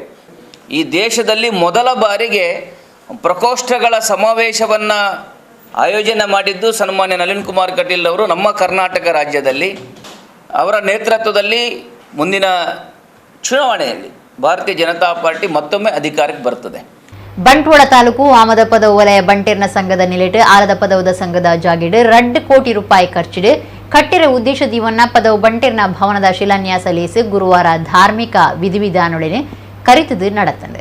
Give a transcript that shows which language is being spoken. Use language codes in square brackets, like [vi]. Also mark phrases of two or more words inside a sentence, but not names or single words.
[kn] ಈ ದೇಶದಲ್ಲಿ ಮೊದಲ ಬಾರಿಗೆ ಪ್ರಕೋಷ್ಠಗಳ ಸಮಾವೇಶವನ್ನು ಆಯೋಜನೆ ಮಾಡಿದ್ದು ಸನ್ಮಾನ್ಯ ನಳಿನ್ ಕುಮಾರ್ ಕಟೀಲ್ ಅವರು ನಮ್ಮ ಕರ್ನಾಟಕ ರಾಜ್ಯದಲ್ಲಿ. ಅವರ ನೇತೃತ್ವದಲ್ಲಿ ಮುಂದಿನ ಚುನಾವಣೆಯಲ್ಲಿ ಭಾರತೀಯ ಜನತಾ ಪಾರ್ಟಿ ಮತ್ತೊಮ್ಮೆ ಅಧಿಕಾರಕ್ಕೆ ಬರ್ತದೆ. [tcy] ಬಂಟ್ವಾಳ ತಾಲೂಕು ಆಮದ ಪದವು ವಲಯ ಬಂಟೇರ್ನ ಸಂಘದ ನಿಲೆಟ್ ಆಲದ ಪದವದ ಸಂಘದ ಜಾಗಿಡ್ 2 ಕೋಟಿ ರೂಪಾಯಿ ಖರ್ಚಿಡು ಕಟ್ಟಿರ ಉದ್ದೇಶ ದೀವನ್ನ ಪದವು ಬಂಟೇರ್ನ ಭವನದ ಶಿಲಾನ್ಯಾಸ ಲೇಸು ಗುರುವಾರ ಧಾರ್ಮಿಕ ವಿಧಿವಿಧಾನೊಡನೆ ಕರಿತದು ನಡೆತಂದೆ.